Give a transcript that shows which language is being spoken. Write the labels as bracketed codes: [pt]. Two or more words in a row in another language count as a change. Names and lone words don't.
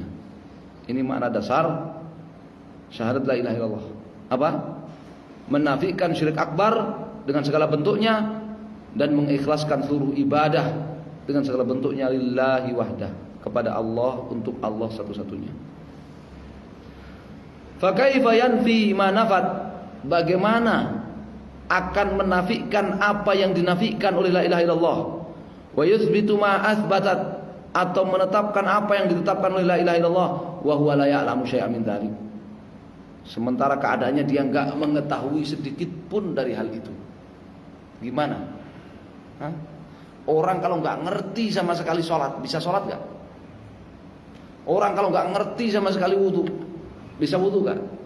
[id] Ini makna dasar syahadat [ar] لا إله إلا الله. [id] Apa? Menafikan syirik akbar dengan segala bentuknya dan mengikhlaskan seluruh ibadah dengan segala bentuknya [ar] لله وحده, [id] kepada Allah, untuk Allah satu-satunya. [ar] فكيف ينفي ما نفت? [id] Bagaimana akan menafikan apa yang dinafikan oleh [ar] لا إله إلا الله? ويثبت ما أثبتت, [id] atau menetapkan apa yang ditetapkan oleh [ar] لا إله إلا الله, وهو لا يعلم شيئا من ذلك. [id] Sementara keadaannya dia enggak mengetahui sedikit pun dari hal itu. Gimana? Hah? Orang kalau enggak ngerti sama sekali sholat, bisa sholat enggak? Orang kalau enggak ngerti sama sekali wudu, bisa wudu enggak?